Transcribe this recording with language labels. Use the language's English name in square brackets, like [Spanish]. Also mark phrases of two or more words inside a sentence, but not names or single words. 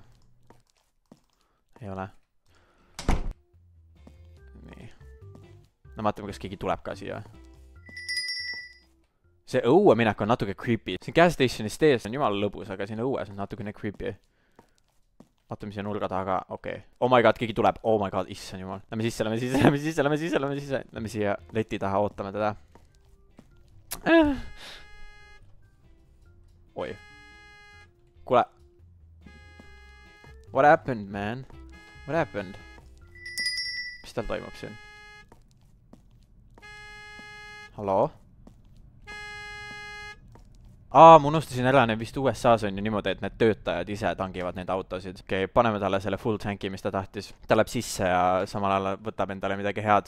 [Estonian] Ei ole. Nii. No vaatame, kas keegi tuleb ka siia. See õue minek on natuke creepy. Siin [English] gas stationis [Estonian] tees on jumala lõbus, aga siin õues on natukene creepy. Vaatame siia nurga taga, okei. [English] Oh my god, [Estonian] keegi tuleb. [English] Oh my god, [Estonian] issand jumal. Lähme sisse. Lähme siia leti taha, ootame teda. Oi. Kuule. [English] What happened, man? What happened? [Estonian] Mis tal toimub siin? Halloo? Ma unustasin ära, need vist USA-s on ju niimoodi, et need töötajad ise tangivad neid autosid. Okei, paneme talle selle full tanki, mis ta tahtis. Ta läheb sisse ja samal ajal võtab endale midagi head.